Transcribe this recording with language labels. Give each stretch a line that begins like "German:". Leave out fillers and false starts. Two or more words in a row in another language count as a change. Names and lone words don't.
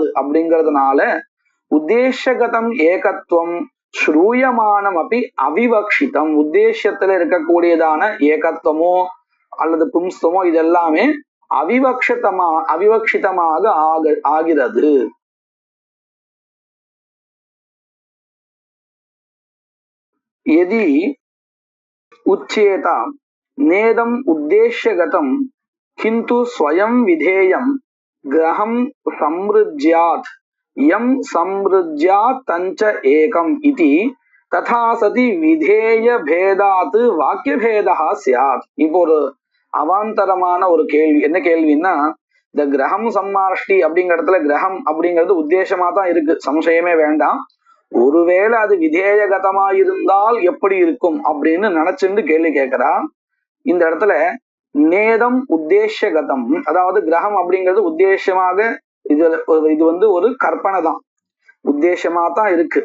Tamil: அப்படிங்கிறதுனால
Sanskrit: उद्देशगतम् एकत्वं श्रूयमाणम्
Tamil: அப்படி அவிவக்ஷிதம், உத்தேசத்துல இருக்கக்கூடியதான ஏகத்துவமோ அல்லது பும்ஸ்தமோ இதெல்லாமே அவிவக்ஷிதமாக ஆகிறது.
Sanskrit: यदि उच्येत नेदम उद्देश्यगतम किंतु स्वयं विधेयं ग्रहं समृज्यात् यं समृज्यात् तंच एकम इति तथा सति विधेय भेदात् वाक्य भेदः स्यात्.
Tamil: இப்போ ஒரு அவாந்தரமான ஒரு கேள்வி. என்ன கேள்வின்னா, இந்த
Sanskrit: ग्रहं सम्मार्ष्टि
Tamil: அப்படிங்கிற இடத்துல கிரகம் அப்படிங்கிறது உத்தேசமா தான் இருக்கு, சம்சயமே வேண்டாம். ஒருவேளை அது விதேயகதமா இருந்தால் எப்படி இருக்கும் அப்படின்னு நினைச்சுட்டு கேள்வி கேட்கிறா. இந்த இடத்துல
Sanskrit: नेदम् उद्देशगतम्,
Tamil: அதாவது கிரகம் அப்படிங்கிறது உத்தேசமாக இது ஒரு கற்பனை தான், உத்தேசமா தான் இருக்கு.